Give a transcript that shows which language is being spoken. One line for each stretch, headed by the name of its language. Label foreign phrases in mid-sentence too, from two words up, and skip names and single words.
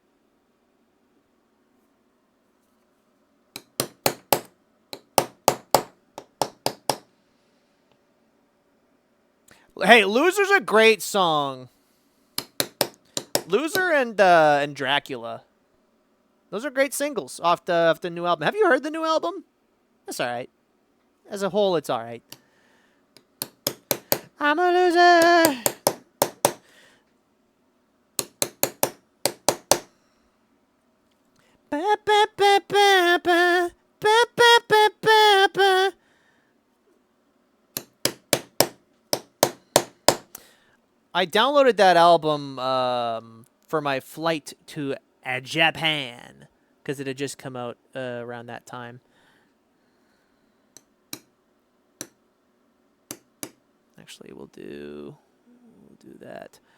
English: Hey, Loser's a great song. Loser and Dracula. Those are great singles off the new album. Have you heard the new album? That's all right. As a whole, it's all right. I'm a loser. Ba, ba, ba, ba, ba. Ba, ba, ba, ba, ba. I downloaded that album for my flight to Japan because it had just come out around that time. Actually, we'll do that.